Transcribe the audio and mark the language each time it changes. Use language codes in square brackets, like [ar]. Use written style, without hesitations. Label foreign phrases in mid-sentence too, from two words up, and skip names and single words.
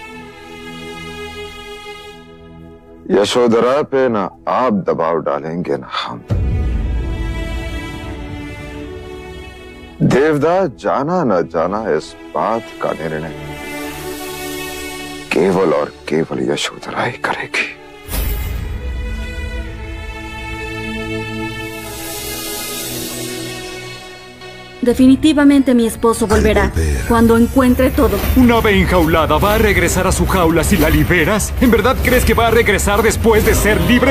[hi] यशोधरा पे ना आप दबाव डालेंगे ना हम। देवदास जाना न जाना इस बात का निर्णय केवल और केवल यशोधरा ही करेगी। [es] Definitivamente mi esposo volverá cuando encuentre todo. ¿Un ave enjaulada va a regresar a su jaula si la liberas? ¿En verdad crees que va a regresar después de ser libre?